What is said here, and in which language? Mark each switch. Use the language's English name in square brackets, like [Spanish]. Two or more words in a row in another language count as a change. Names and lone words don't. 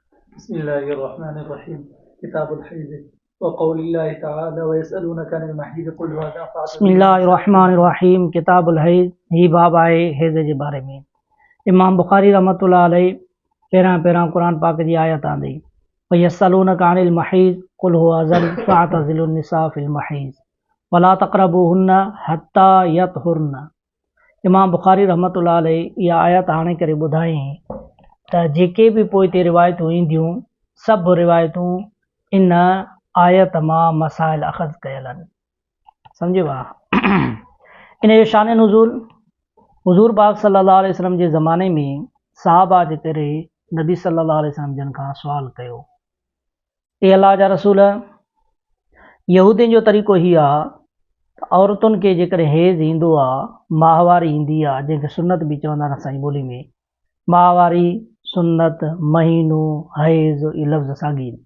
[Arabic] بسم الله الرحمن الرحيم. كتاب الحيض وقول الله تعالى ويسألونك عن المحيض قل هو أذى بسم فاعتزلوا اللہ النساء في الرحمن المحيض. الرحیم کتاب الحیض [Sindhi] ہی باب آئے حیض جے بارے میں امام بخاری [Arabic] رحمۃ اللہ علیہ [Sindhi] पहिरां क़ुर पाक जी आयत आंदी [Arabic] ويسألونك عن المحيض قل هو أذى فاعتزلوا النساء في المحيض ولا تقربوهن حتى يطهرن. [Sindhi] इमाम बुखारी [Arabic] رحمة الله عليه [Sindhi] इहा आयत आणे करे ॿुधाई त जेके बि पोइ ते रिवायतूं ईंदियूं सभु रिवायतूं इन आयत मां मसाइल अख़ज़ कयल आहिनि। सम्झिबा इन जो शान नुज़ूल हुज़ूर पाक [Arabic] صلى الله عليه وسلم [Sindhi] जे ज़माने में सहाबा जे करे नबी [Arabic] صلى الله عليه وسلم [Sindhi] जन खां सुवाल कयो, ए अल्लाह जा रसूल, यहूदियुनि जो तरीक़ो ही आहे त औरतुनि खे जेकॾहिं हेज़ ईंदो आहे माहवारी ईंदी आहे जंहिंखे सुनत बि चवंदा आहिनि असांजी ॿोली में, माहवारी सुनत महीनो हैज़ इहे लफ़्ज़ साॻी आहिनि।